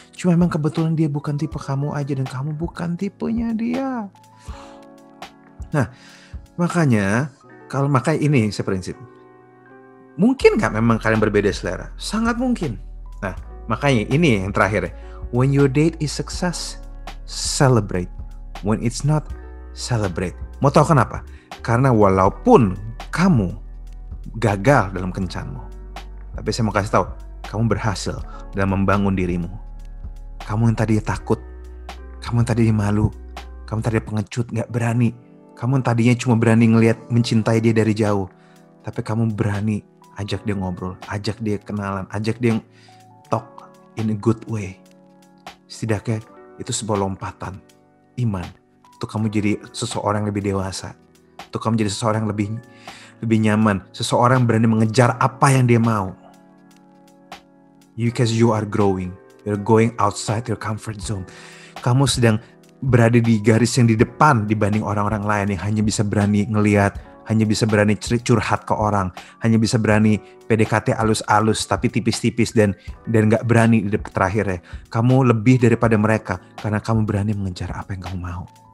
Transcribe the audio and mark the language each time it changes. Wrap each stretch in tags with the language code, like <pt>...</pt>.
<id>Cuma memang kebetulan dia bukan tipe kamu aja dan kamu bukan tipenya dia. Nah, makanya ini seprinsip. Mungkin gak memang kalian berbeda selera? Sangat mungkin. Nah, makanya ini yang terakhir.</id> <en>When your date is success, celebrate. When it's not, celebrate.</en> <id>Mau tahu kenapa? Karena walaupun kamu gagal dalam kencanmu, tapi saya mau kasih tahu, kamu berhasil dalam membangun dirimu. Kamu yang tadinya takut, kamu yang tadinya malu, kamu tadinya pengecut, gak berani. Kamu yang tadinya cuma berani mencintai dia dari jauh. Tapi kamu berani ajak dia ngobrol, ajak dia kenalan, ajak dia</id> <en>talk in a good way.</en> <id>Setidaknya itu sebuah lompatan iman. Untuk kamu jadi seseorang yang lebih dewasa. Untuk kamu jadi seseorang yang lebih nyaman. Seseorang yang berani mengejar apa yang dia mau.</id> <en>Because you are growing. You're going outside your comfort zone.</en> <id>Kamu sedang berada di garis yang di depan dibanding orang-orang lain yang hanya bisa berani ngelihat, hanya bisa berani curhat ke orang, hanya bisa berani PDKT alus-alus tapi tipis-tipis dan nggak berani di terakhir ya. Kamu lebih daripada mereka karena kamu berani mengejar apa yang kamu mau.</id>